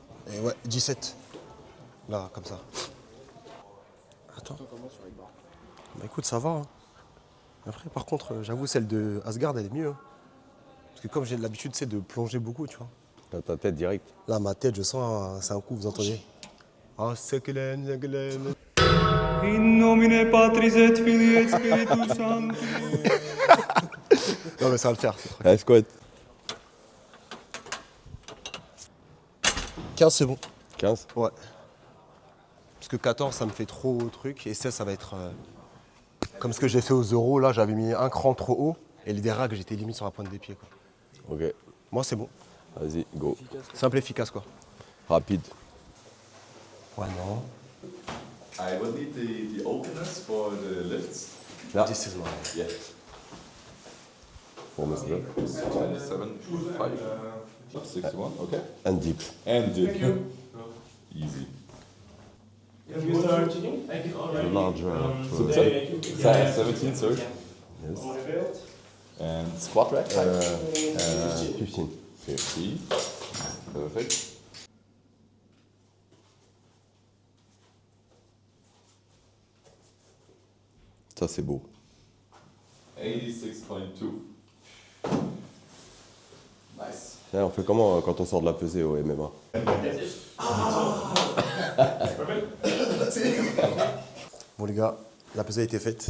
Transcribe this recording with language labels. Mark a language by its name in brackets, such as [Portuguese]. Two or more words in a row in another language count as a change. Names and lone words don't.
[French] Et ouais, 17. Là, comme ça. Attends. Bah écoute, ça va. Hein. Après, par contre, j'avoue, celle de Asgard, elle est mieux. Hein. Parce que comme j'ai l'habitude, c'est de plonger beaucoup, tu vois. Dans ta tête direct. Là, ma tête, je sens, c'est un coup, vous entendez? Ah, c'est Glen. [Latin] In nomine Patris et Filii et Spiritus Sancti. [French] Non, mais ça va le faire. Allez, squat. 15, c'est bon. 15. Ouais. Parce que 14, ça me fait trop truc. Et 16, ça va être comme ce que j'ai fait aux euros. Là, j'avais mis un cran trop haut. Et les dérags, j'étais limite sur la pointe des pieds. Quoi. Ok. Moi, c'est bon. Vas-y, go. Simple et efficace, quoi. Rapide. Ouais, non. [English] I will need the openers for the lifts. This is mine. Yeah. 4 muscle up. 27, 5. 6-1, okay. And deep. And dip. Easy. Larger. 17, sorry. Yes. And squat rack? 15. 50. Perfect. [French] Ça, c'est beau. 86.2. Nice. On fait comment quand on sort de la pesée au MMA? Bon les gars, la pesée a été faite.